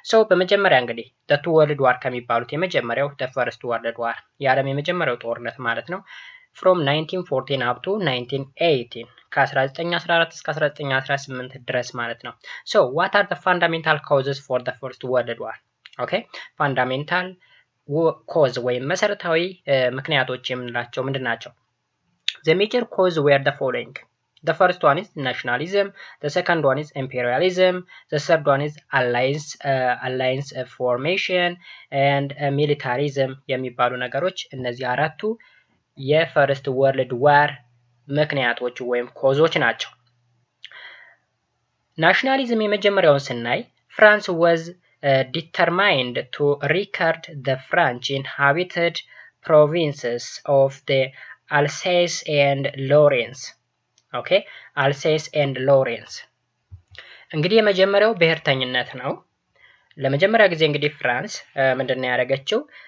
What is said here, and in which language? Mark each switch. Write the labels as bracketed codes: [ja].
[am] በመጀመሪያ እንግዲህ [en] the two world war [am] ከሚባሉት የመጀመሪያው [en] the first world war [am] የዓለም የመጀመሪያው ጦርነት ማለት ነው [en] from 1914 up to 1918 [am] ከ1914 እስከ 1918 ድረስ ማለት ነው። [en] what are the fundamental causes for the first world war? [am] Okay, [en] fundamental cause [am] ወይም መሰረታዊ ምክንያቶች የምንላቸው ምንድናቸው? [en] The major cause were the following. The first one is nationalism, the second one is imperialism, the third one is alliance formation and militarism [am] የሚባሉ ነገሮች እነዚህ አራቱ የፈርስት ወርልድ ዋር ምክንያቶች ወይም ኮዞች ናቸው። ናሽናሊዝም የመጀመሪያውን ስናይ ፍራንስ [en] was determined to record the French inhabited provinces of the Alsace and Lorraine. [am] Okay, Alsace and Lorraine እንግዲህ የመጀመሪያው ብሔርተኝነት ነው። ለመጀመሪያ ጊዜ እንግዲህ ፍራንስ ምንድነው ያደረገችው?